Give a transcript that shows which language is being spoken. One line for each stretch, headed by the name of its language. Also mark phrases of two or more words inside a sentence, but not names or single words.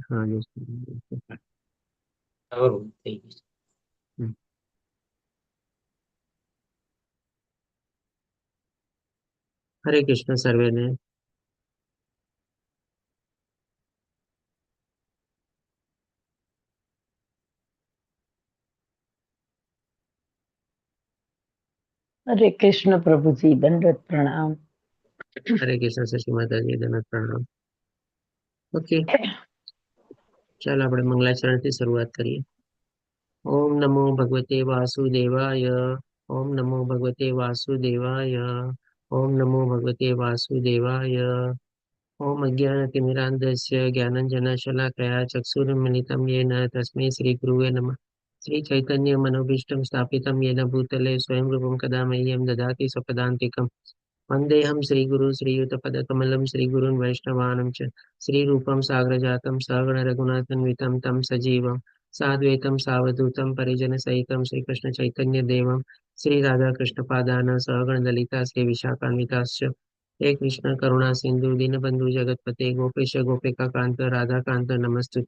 Gujarati: હા બરોબર થઈ ગયું છે. હમ. હરે કૃષ્ણ સર્વેને.
Hindi: हरे कृष्ण प्रभु जी दंडवत प्रणाम।
Gujarati: હરે કૃષ્ણ શશી માતાજી દંડવત પ્રણામ. ઓકે, ચાલો આપણે મંગલાચરણથી શરૂઆત કરીએ.
Sanskrit: ओम नमो भगवते वासुदेवाय. ओम नमो भगवते वासुदेवाय. ओम नमो भगवते वासुदेवाय. ओम अज्ञानतिमिरान्धस्य ज्ञानाञ्जनशलाकया चक्षुरुन्मीलितं येन तस्मै श्रीगुरुवे नमः. श्रीचैतन्यमनोभीष्टं स्थापितं येन भूतले स्वयं रूपं कदा मह्यं ददाति स्वपदान्तिकं. वन्देऽहं श्रीगुरु श्रीयुतपदकमलं श्रीगुरून् वैष्णवानं च श्रीरूपं साग्रजातं सहगणरघुनाथान्वितं तं सजीवं साद्वैतं सावधूतं परिजनसहितं श्रीकृष्णचैतन्यदेवं श्रीराधाकृष्णपादान् सहगणललिता श्रीविशाखान्विताश्च हे कृष्ण करुणा सिंधु दीनबंधु जगतपते गोपेश गोपिका कांत राधा कांत नमस्तुते.